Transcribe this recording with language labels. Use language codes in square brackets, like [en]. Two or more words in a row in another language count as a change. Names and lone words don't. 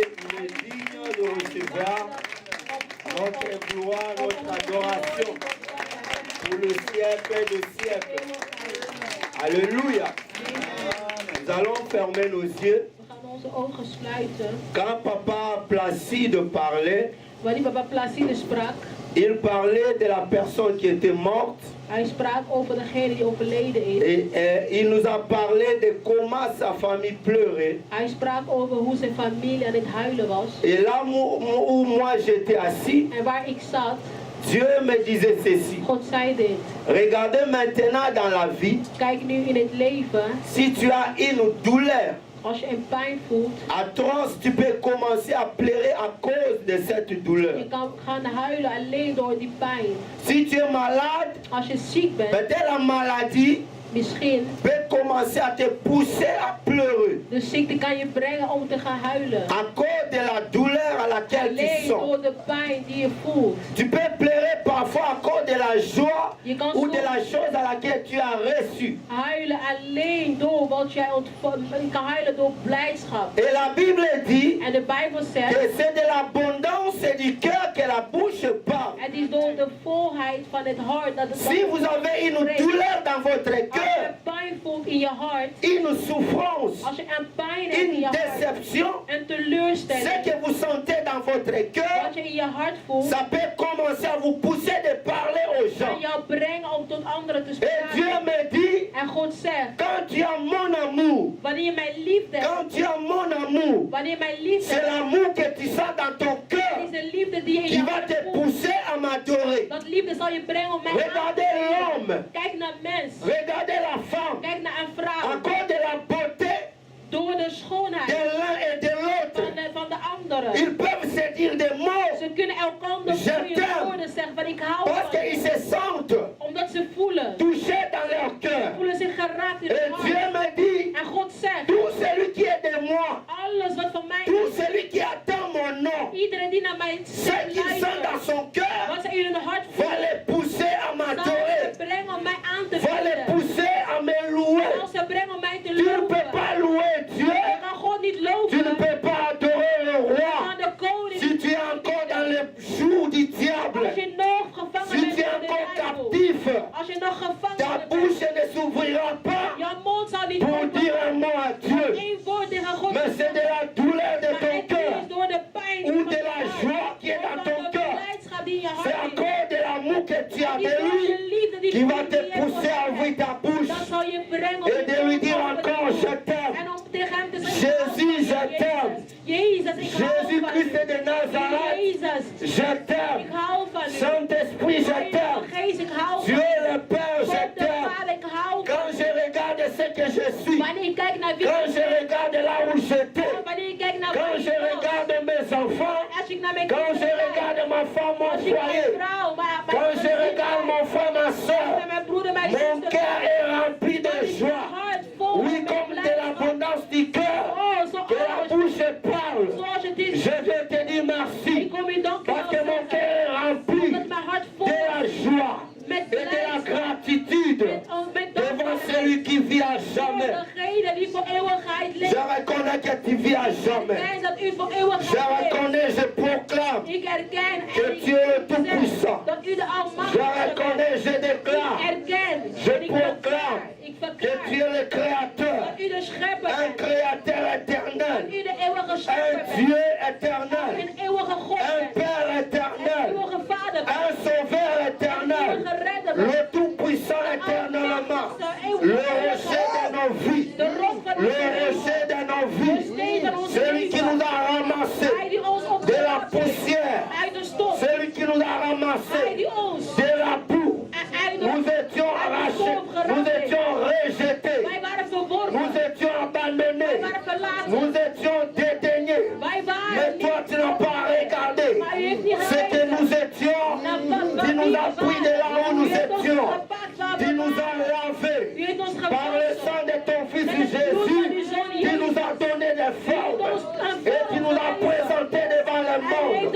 [fr] Il est digne de recevoir notre gloire, notre adoration pour le siècle des siècles. Alléluia. Nous allons fermer nos yeux. Quand Papa Placide parlait, [nl] wanneer Papa Placide sprak, [fr] il parlait de la personne qui était morte. [nl] Hij sprak over degene die overleden is. [fr] Et il nous a parlé de comment sa famille pleurait. [nl] Hij sprak over hoe zijn familie aan het huilen was. [fr] Et là où moi j'étais assis, [nl] En waar ik zat, [fr] Dieu me disait ceci. [nl] God zei dit. [fr] Regardez maintenant dans la vie, [nl] Kijk nu in het leven, [fr] si tu as une douleur [nl] als je een pijn voelt, [fr] atroce, tu peux commencer à pleurer à cause de cette douleur. [nl] je kan gaan huilen alleen door die pijn. [fr] Si tu es malade, [nl] Als je ziek bent, [fr] peut-être la maladie [nl] misschien, [fr] peut commencer à te pousser à pleurer [nl] de ziekte kan je brengen om te gaan huilen. [fr] à cause de la douleur à laquelle tu [nl] Alleen [fr] sens. [nl] door de pijn die je voelt. [fr] Tu peux pleurer parfois à cause de la joie [nl] Je kan [fr] ou de [nl] soms [fr] la chose à laquelle tu as reçu. [nl] huilen alleen door wat jij ontvangt. Je kan huilen door blijdschap. [fr] Et la Bible dit [nl] En de Bijbel zegt, [fr] que c'est de l'abondance du cœur que la bouche parle. [nl] het is door de volheid van het hart dat het [fr] Si vous avez une douleur dans votre [nl] als je [fr] cœur, [nl] pijn voelt in je hart, [fr] une souffrance, [nl] als je een pijn hebt in [fr] une [nl] je hart, [fr] déception, [nl] een [fr] ce [nl] teleurstelling, [fr] que vous sentez dans votre cœur, [nl] wat je in je hart voelt, [fr] ça peut commencer à vous pousser de parler aux [nl] kan [fr] gens. [nl] jou brengen om tot anderen te [fr] Et Dieu [nl] spreken. [fr] me dit, [nl] En God zegt, [fr] quand tu as mon amour, [nl] wanneer je mijn liefde hebt, [fr] quand tu as mon amour, [nl] wanneer je mijn liefde [fr] c'est [nl] hebt, [fr] l'amour que tu sens dans ton cœur [nl] het is een liefde die je in [fr] qui [nl] je [fr] va [nl] hart [fr] te [nl] voelt. [fr] pousser à m'adorer. [nl] Dat liefde zal je brengen om mij aan te [fr] Regardez l'homme, [nl] bidden. Kijk naar mens. [fr] regardez la femme, [nl] Kijk naar een [fr] à [nl] vrouw. [fr] cause de la beauté [nl] Door de [fr] de [nl] schoonheid [fr] l'un et de l'autre, [nl] van de anderen. [fr] ils peuvent se dire des mots [nl] Ze kunnen elkander [fr] Je [nl] goede [fr] t'aime. [nl] woorden zeggen van ik hou [fr] parce [nl] van je. [fr] qu'ils se sentent [nl] Omdat ze voelen. [fr] touchés dans leur cœur. [nl] Voelen zich geraakt in [fr] Et [nl] hun [fr] Dieu [nl] hart. [fr] me dit, [nl] En God zegt, [fr] tout celui qui est de moi, [nl] alles wat van mij [fr] tout [nl] is, [fr] celui qui attend mon nom, [nl] iedereen die naar mij [fr] ce qu'il sent dans son cœur, [nl] wat ze in hun hart [fr] va [nl] voelen, [fr] les pousser à [nl] zal [fr] m'adorer, [nl] ze brengen om mij aan te [fr] va les [nl] bidden. [fr] pousser à me louer. [nl] Zal ze brengen om mij te [fr] Tu ne peux [nl] loven. [fr] pas louer Dieu, [nl] Je kan God niet [fr] tu ne [nl] loven. [fr] peux pas adorer le roi [nl] Van de koning. [fr] si tu es encore dans le jour du diable, [nl] Als je nog gevangen [fr] si [nl] bent [fr] tu es [nl] in de [fr] encore [nl] duivel. [fr] captif. [nl] Als je nog gevangen [fr] Ta [nl] bent. [fr] bouche ne s'ouvrira pas [nl] Jouw mond zal niet [fr] pour [nl] open. [fr] dire un mot à Dieu, [nl] Eén woord tegen God. [fr] mais c'est de la douleur de [nl] Maar [fr] ton [nl] het [fr] cœur, [nl] is door de pijn [fr] ou [nl] van [fr] de [nl] je [fr] la [nl] hart. [fr] joie qui est dans [nl] Of [fr] ton [nl] van de [fr] cœur. [nl] blijdschap die in je [fr] C'est à [nl] hart is. [fr] cause de l'amour que tu as [nl] Het [fr] de [nl] is door [fr] lui [nl] je liefde die [fr] qui va te [nl] je hebt [fr] pousser à [nl] voor [fr] ouvrir [nl] hem. [fr] ta bouche [nl] Dat zal je brengen om [fr] et de lui dire encore je t'aime. [nl] En om tegen hem te zeggen, [fr] Jésus, je t'aime. [nl] Jezus, ik hou van [fr] Jésus-Christ [nl] je. [fr] de Nazareth, [nl] Jezus, [fr] je [nl] ik [fr] t'aime. [nl] hou van u. [fr] Saint-Esprit, je [nl] Heilige [fr] t'aime. [nl] Geest, ik hou van [fr] Dieu [nl] u. [fr] le Père, je [nl] God de [fr] t'aime. [nl] Vader, ik hou van [fr] Quand [nl] u. [fr] je regarde ce que je suis, [nl] Wanneer ik kijk naar wie [fr] quand [nl] ik [fr] je [nl] ben, [fr] regarde là où j'étais, [nl] wanneer ik kijk naar [fr] quand [nl] waar [fr] je [nl] ik was, [fr] regarde mes enfants, [nl] als ik naar mijn [fr] quand je [nl] kinderen [fr] regarde [nl] kijk, [fr] ma femme, mon [nl] als ik naar [fr] foyer, [nl] mijn vrouw, [fr] quand je regarde mon frère, ma soeur, [nl] naar mijn broeder, mijn [fr] mon [nl] zuster, [fr] cœur est rempli de [nl] dan is mijn [fr] joie. [nl] hart vol [fr] Oui, [nl] met [fr] comme de [nl] blijdschap. [fr] l'abondance du cœur, Oh, que la bouche parle. [nl] zoals het is. [fr] Je vais te dire [nl] Ik [fr] merci, [nl] kom je danken [fr] parce que mon cœur est rempli [nl] omdat mijn hart vol [fr] de la joie [nl] met [fr] et de la [nl] blijdschap. [fr] gratitude [nl] Met [fr] devant celui qui vit à jamais. [nl] degene die voor eeuwigheid leeft. [fr] Je reconnais que tu vis à jamais. [nl] Erken dat u voor [fr] Je [nl] eeuwigheid leeft. [fr] reconnais, je proclame [nl] Ik erken [fr] que [nl] en ik [fr] tu es le [nl] zeg [fr] Tout-Puissant. [nl] dat u de [fr] Je [nl] Almachtige [fr] reconnais, je [nl] bent. Ik [fr] déclare [nl] erken [fr] Je [nl] en ik [fr] proclame [nl] verklaar [fr] que tu es le Créateur, [nl] dat u de schepper [fr] un [nl] bent. [fr] Créateur [nl] Dat [fr] éternel, [nl] u de eeuwige [fr] un [nl] schepper bent. [fr] Dieu éternel, [nl] Een eeuwige God [fr] un [nl] bent. [fr] Père [nl] Een [fr] éternel, [nl] eeuwige Vader bent. [fr] un Sauveur [nl] Een [fr] éternel, [nl] eeuwige redder bent. [fr] le Tout-Puissant éternellement, le rocher de nos vies, [nl] De rots van [fr] le [nl] ons leven. [fr] rocher de nos vies, celui qui nous a [nl] Hij [fr] ramassés [nl] die ons [fr] de la [nl] opgebracht heeft. [fr] poussière, [nl] Uit de stof. [fr] celui qui nous a [nl] Hij [fr] ramassés [nl] die ons [fr] de la boue. [nl] uit de [fr] Nous étions arrachés, nous étions rejetés, [nl] Wij waren verworpen. [fr] nous étions abandonnés, [nl] Wij waren verlaten. [fr] nous étions dédaignés. [nl] Wij waren [fr] Mais toi, tu n'as pas regardé ce que nous étions. Tu nous as pris de là où nous étions. Tu nous as lavés par le sang de ton Fils Jésus. Tu nous as donné des formes et tu nous as présentés devant le monde.